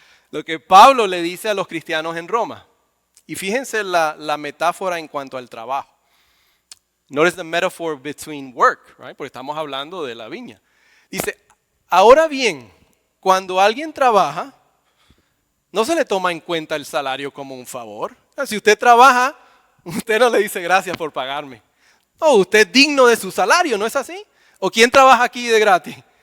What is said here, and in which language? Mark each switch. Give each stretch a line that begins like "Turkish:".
Spanish: Lo que Pablo le dice a los cristianos en Roma. Y fíjense la metáfora en cuanto al trabajo.
English: Notice the metaphor between work, right?
Spanish: Porque estamos hablando de la viña. Dice, ahora bien, cuando alguien trabaja, no se le toma en cuenta el salario como un favor. Si usted trabaja, usted no le dice gracias por pagarme. No, usted es digno de su salario, ¿no es así? ¿O quién trabaja aquí de gratis?